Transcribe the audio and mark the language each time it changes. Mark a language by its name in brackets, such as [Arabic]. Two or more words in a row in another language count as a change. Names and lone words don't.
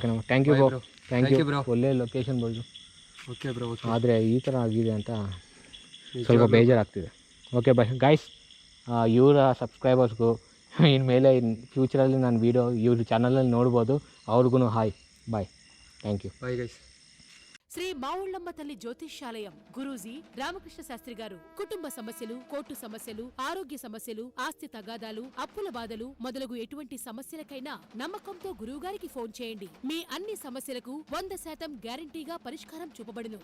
[English] Okay na? Thank you bro. Thank you ಬ್ರೋ. [Kannada] ಒಳ್ಳೆ ಲೊಕೇಶನ್ ಬಂದು. [English] Okay bro. [Kannada] ಆದರೆ ಈ ಥರ ಆಗಿದೆ ಅಂತ ಸ್ವಲ್ಪ ಬೇಜಾರಾಗ್ತಿದೆ. [English] Okay bye guys. [Kannada] ಇವರ ಸಬ್ಸ್ಕ್ರೈಬರ್ಸ್ಗೂ ಇನ್ಮೇಲೆ ಫ್ಯೂಚರಲ್ಲಿ ನಾನು ವೀಡಿಯೋ ಇವ್ರ ಚಾನಲಲ್ಲಿ ನೋಡ್ಬೋದು, ಅವ್ರಿಗೂ [English] hi bye. Thank you. Bye guys. [Telugu] శ్రీ మావుళ్ళమ్మ తల్లి జ్యోతిష్యాలయం గురూజీ రామకృష్ణ శాస్త్రి గారు కుటుంబ సమస్యలు, కోర్టు సమస్యలు, ఆరోగ్య సమస్యలు, ఆస్తి తగాదాలు, అప్పుల బాధలు మొదలగు ఎటువంటి సమస్యలకైనా నమ్మకంతో గురువు గారికి ఫోన్ చేయండి. మీ అన్ని సమస్యలకు 100% గ్యారంటీగా పరిష్కారం చూపబడును.